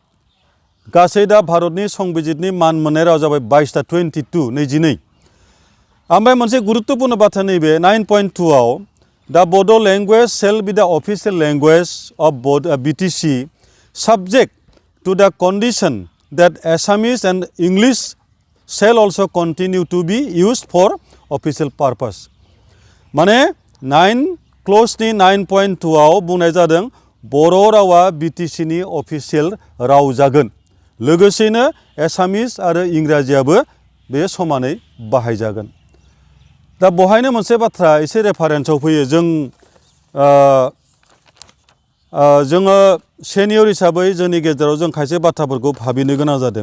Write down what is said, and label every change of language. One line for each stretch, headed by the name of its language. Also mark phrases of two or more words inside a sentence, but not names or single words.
Bodo: गासै दा भारतनि संबिजितनि मान मोननाय राव जाबाय 22 22 ओमफ्राय मोनसे गुरुत्वपूर्ण बाथ्रा नैबे 9.2 आव दा
English: Bodo language shall be the official language of BTC subject to the condition that Assamese and English shall also continue to be used for official purpose.
Bodo: माने 9 क्ल'ज नि 9.2 आव बुंनाय जादों बर' रावा BTC नि अफिसियेल राव जागोन लोगोसेनो एसामिस आरो इंराजियाबो बे समानै बाहायजागोन। दा बहायनो मोनसे बाथ्रा एसे रेफारेन्सआव फैयो जोङो सेनियर हिसाबै जोंनि गेजेराव जों खायसे बाथ्राफोरखौ भाबिनो गोनां जादों।